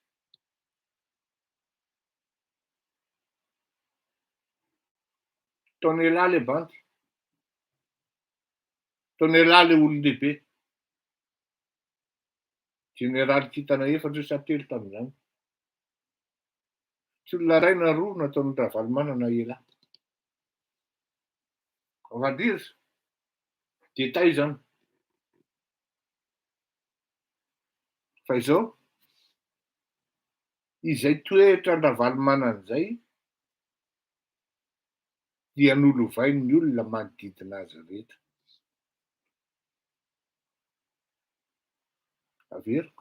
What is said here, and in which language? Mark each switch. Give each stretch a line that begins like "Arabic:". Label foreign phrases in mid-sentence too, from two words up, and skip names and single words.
Malagasy: Tonela le bandy. Tonela le olon-dehibe. Général Kitana efatra sa telo tamin'izany. Tsy olona ray na roa nataon'ny Ravalomanana ela.
French: On va dire détail zany.
Malagasy: Fa izao izay toetra Ravalomanana izay dia nolovain'ny olona manodidina azy rehetra. Averiko.